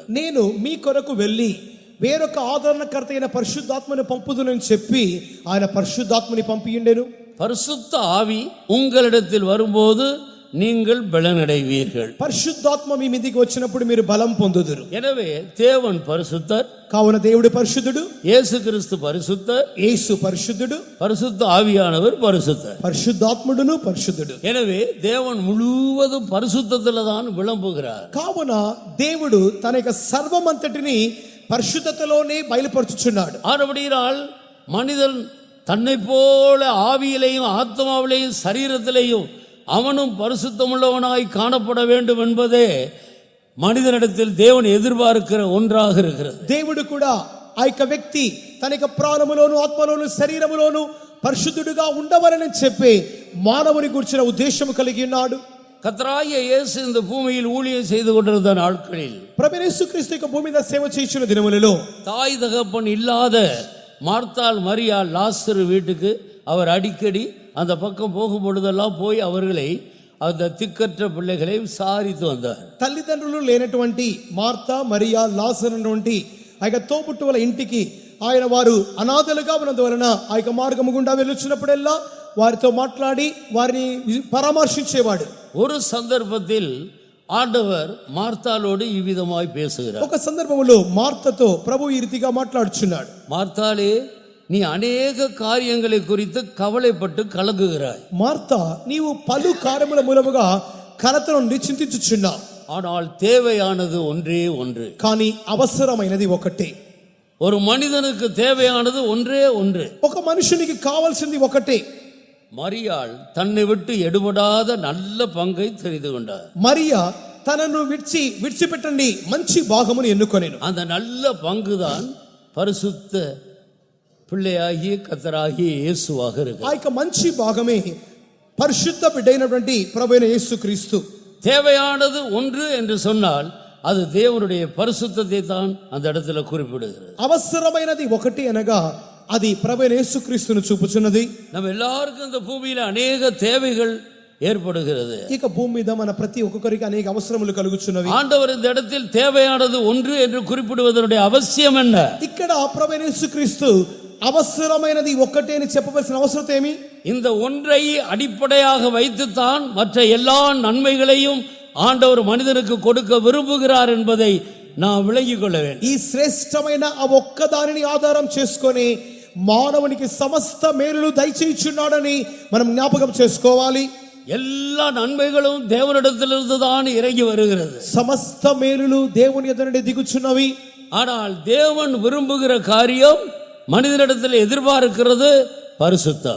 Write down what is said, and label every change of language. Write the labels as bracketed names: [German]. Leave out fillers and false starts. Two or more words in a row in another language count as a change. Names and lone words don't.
[Telugu] నేను మీ కొరకు వెళ్ళి వేరొక ఆదరణకర్త అయిన పరిశుద్ధాత్మను పంపుదునని చెప్పి ఆయన పరిశుద్ధాత్మని పంపియుండెను. [Tamil] பரிசுத்த ஆவி உங்களிடத்தில் வரும்போது நீங்கள் பலனடைவீர்கள். [Telugu] పరిశుద్ధాత్మ మీ మీదికి వచ్చినప్పుడు మీరు బలం పొందుదురు. [Tamil] எனவே தேவன் பரிசுத்தர். [Telugu] కావున దేవుడు పరిశుద్ధుడు, [Tamil] இயேசு கிறிஸ்து பரிசுத்தர், [Telugu] యేసు పరిశుద్ధుడు, [Tamil] பரிசுத்த ஆவியானவர் பரிசுத்தர். [Telugu] పరిశుద్ధాత్ముడును పరిశుద్ధుడు. [Tamil] எனவே தேவன் முழுவதும் பரிசுத்தத்தில் தான் விளம்புகிறார். [Telugu] కావున దేవుడు తన యొక్క సర్వమంతటిని పరిశుద్ధతలోనే బయలుపరుచుచున్నాడు. [Tamil] ஆனபடியால் மனிதன் தன்னை போல ஆவியிலேயும் ஆத்மாவிலேயும் சரீரத்திலேயும் அவனும் பரிசுத்தமுள்ளவனாய் காணப்பட வேண்டும் என்பதே மனிதனிடத்தில் தேவன் எதிர்பார்க்கிற ஒன்றாக இருக்கிறது. [Telugu] దేవుడు కూడా ఆ యొక్క వ్యక్తి తన యొక్క ప్రాణములోను ఆత్మలోను శరీరములోను పరిశుద్ధుడుగా ఉండవలని చెప్పి మానవుని గురించిన ఉద్దేశం కలిగి ఉన్నాడు. [Tamil] கர்த்தராகிய இயேசு இந்த பூமியில் ஊழியம் செய்து கொண்டிருந்த நாட்களில் [Telugu] ప్రభువైన యేసుక్రీస్తు యొక్క భూమి మీద సేవ చేయుచున్న దినములలో [Tamil] தாய் தகப்பன் இல்லாத மார்த்தாள் மரியாள் லாசரு வீட்டுக்கு அவர் அடிக்கடி அந்த பக்கம் போகும் பொழுதெல்லாம் போய் அவர்களை அந்த திக்கற்ற பிள்ளைகளை விசாரித்து வந்தார். [Telugu] తల్లిదండ్రులు లేనటువంటి మార్తా మరియా లాజరు అనేటువంటి ఆ యొక్క తోబుట్టువుల ఇంటికి ఆయన వారు అనాథలుగా ఉన్నందువలన ఆ యొక్క మార్గము గుండా వెళ్ళొచ్చినప్పుడల్లా వారితో మాట్లాడి వారిని పరామర్శించేవాడు. [Tamil] ஒரு சந்தர்ப்பத்தில் ஆண்டவர் மார்த்தாளோடு இவ்விதமாய் பேசுகிறார். [Telugu] ఒక సందర్భంలో మార్తతో ప్రభు ఈ రీతిగా మాట్లాడుచున్నాడు. [Tamil] மார்த்தாளே, நீ அநேக காரியங்களை குறித்து கவலைப்பட்டு கலங்குகிறாய். [Telugu] మార్తా నీవు పలు కార్యముల మూలముగా కలత నుండి చింతించుచున్నావు. [Tamil] ஆனால் தேவையானது ஒன்றே ஒன்று. [Telugu] కానీ అవసరమైనది ఒకటే. [Tamil] ஒரு மனிதனுக்கு தேவையானது ஒன்றே ஒன்று. [Telugu] ఒక మనుషునికి కావాల్సింది ఒకటే. [Tamil] மரியாள் தன்னை விட்டு எடுபடாத நல்ல பங்கை தெரிந்து கொண்டார். [Telugu] మరియా తనను విడిచిపెట్టండి మంచి భాగమును ఎన్నుకొనెను. [Tamil] அந்த நல்ல பங்குதான் பரிசுத்த பிள்ளையாகிய கர்த்தராகிய இயேசுவாக இருக்கு. [Telugu] ఆ యొక్క మంచి భాగమే పరిశుద్ధ బిడ్డైనటువంటి ప్రభువైన యేసుక్రీస్తు. [Tamil] தேவையானது ஒன்று என்று சொன்னால் அது தேவனுடைய பரிசுத்தத்தை தான் அந்த இடத்துல குறிப்பிடுகிறது. [Telugu] అవసరమైనది ఒకటి అనగా అది ప్రభువైన యేసుక్రీస్తును చూపుచున్నది. [Tamil] நம்ம எல்லாருக்கும் இந்த பூமியில அநேக தேவைகள் ஏற்படுகிறது. [Telugu] ఇక భూమి మీద మన ప్రతి ఒక్కొక్కరికి అనేక అవసరములు కలుగుచున్నవి. [Tamil] ஆண்டவர் இந்த இடத்தில் தேவையானது ஒன்று என்று குறிப்பிடுவதனுடைய அவசியம் என்ன? [Telugu] ఇక్కడ ప్రభువైన యేసుక్రీస్తు అవసరమైనది ఒకటే అని చెప్పవలసిన అవసరం ఏమి? [Tamil] இந்த ஒன்றை அடிப்படையாக வைத்துத்தான் மற்ற எல்லா நன்மைகளையும் ஆண்டவர் மனிதனுக்கு கொடுக்க விரும்புகிறார் என்பதை நாம் விளங்கிக் கொள்ள வேண்டும். [Telugu] ఈ శ్రేష్టమైన ఆ ఒక్కదానిని ఆధారం చేసుకొని మానవునికి సమస్త మేలులు దయచేయుచున్నాడని మనం జ్ఞాపకం చేసుకోవాలి. [Tamil] எல்லா நன்மைகளும் தேவனிடத்திலிருந்து தான் இறங்கி வருகிறது. [Telugu] సమస్త మేలులు దేవుని యొద్ద నుండి దిగుచున్నవి. [Tamil] ஆனால் தேவன் விரும்புகிற காரியம் மனிதனிடத்தில் எதிர்பார்க்கிறது பரிசுத்தம்.